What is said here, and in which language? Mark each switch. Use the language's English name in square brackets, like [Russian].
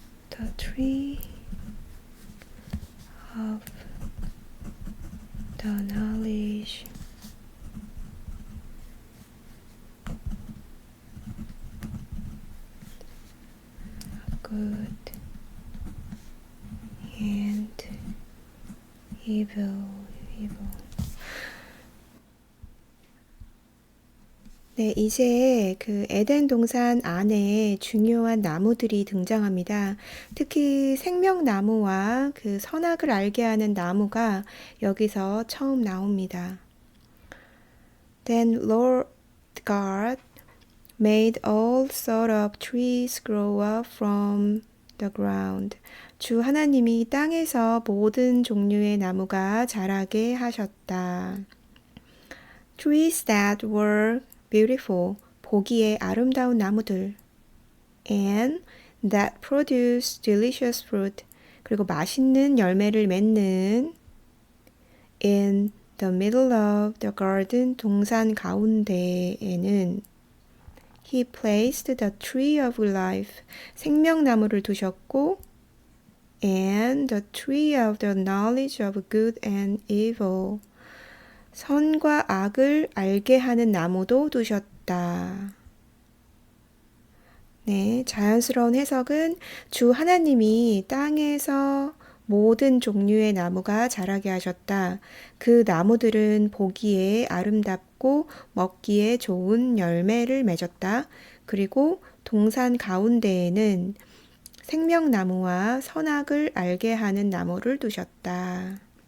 [English] the tree of the knowledge of good and evil. [Korean] 네, 이제 그 에덴 동산 안에 중요한 나무들이 등장합니다. 특히 생명나무와 그 선악을 알게 하는 나무가 여기서 처음 나옵니다. [English] Then Lord God made all sort of trees grow up from the ground. [Korean] 주 하나님이 땅에서 모든 종류의 나무가 자라게 하셨다. [English] Trees that were beautiful, [Korean] 보기에 아름다운 나무들. [English] And that produce delicious fruit, [Korean] 그리고 맛있는 열매를 맺는 [English] in the middle of the garden, [Korean] 동산 가운데에는 [English] he placed the tree of life, [Korean] 생명나무를 두셨고 [English] and the tree of the knowledge of good and evil, [Korean] 선과 악을 알게 하는 나무도 두셨다. 네, 자연스러운 해석은 주 하나님이 땅에서 모든 종류의 나무가 자라게 하셨다. 그 나무들은 보기에 아름답고 먹기에 좋은 열매를 맺었다. 그리고 동산 가운데에는 생명나무와 선악을 알게 하는 나무를 두셨다.